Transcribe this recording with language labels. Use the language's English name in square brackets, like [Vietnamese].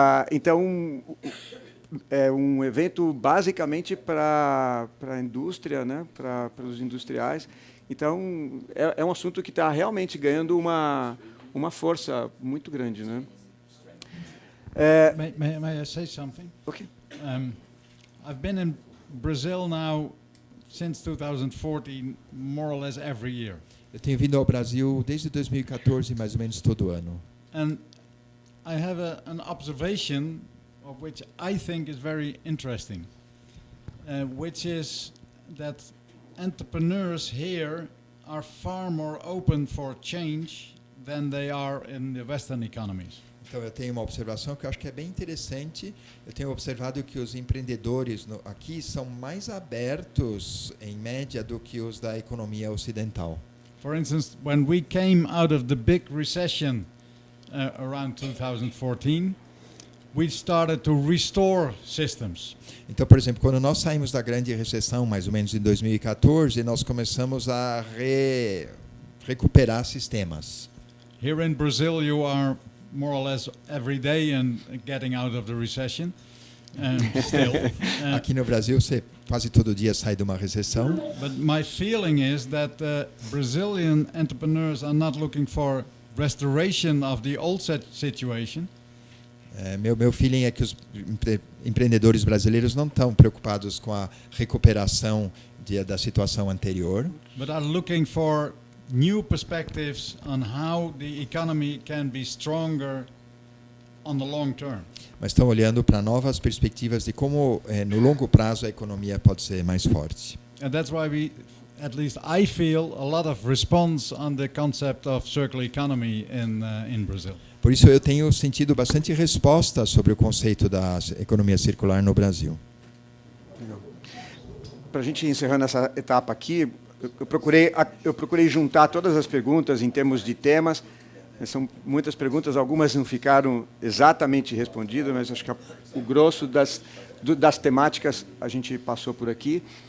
[Portuguese] Então, é um evento basicamente para a indústria, né? Para os industriais. Então, é um assunto que está realmente ganhando uma força muito grande, né? [English] May I say something? Okay. I've been in Brazil now since 2014, more or less every year. [Portuguese] Eu tenho vindo ao Brasil desde 2014, mais ou menos todo ano. [English] And I have an observation of which I think is very interesting, which is that entrepreneurs here are far more open for change than they are in the Western economies. [Portuguese] Então eu tenho uma observação que eu acho que é bem interessante. Eu tenho observado que os empreendedores aqui são mais abertos, em média, do que os da economia ocidental. [English] For instance, when we came out of the big recession around 2014, we started to restore systems. [Portuguese] Então, por exemplo, quando nós saímos da grande recessão, mais ou menos em 2014, nós começamos a recuperar sistemas. [English] Here in Brazil, you are more or less every day and getting out of the recession. Still. [Portuguese] Aqui no Brasil, você quase todo dia sai de uma recessão. [English] But my feeling is that Brazilian entrepreneurs are not looking for restoration of the old situation. [Portuguese] Meu feeling é que os empreendedores brasileiros não estão preocupados com a recuperação da situação anterior. [English] But are looking for new perspectives on how the economy can be stronger on the long term. [Portuguese] Mas estão olhando para novas perspectivas de como, no longo prazo, a economia pode ser mais forte. [English] And that's why we, at least I feel, a lot of response on the concept of circular economy in Brazil. [Portuguese] Por isso eu tenho sentido bastante resposta sobre o conceito da economia circular no Brasil. Para a gente ir encerrando essa etapa aqui, eu procurei juntar todas as perguntas em termos de temas. São muitas perguntas, algumas não ficaram exatamente respondidas, mas acho que o grosso das temáticas a gente passou por aqui.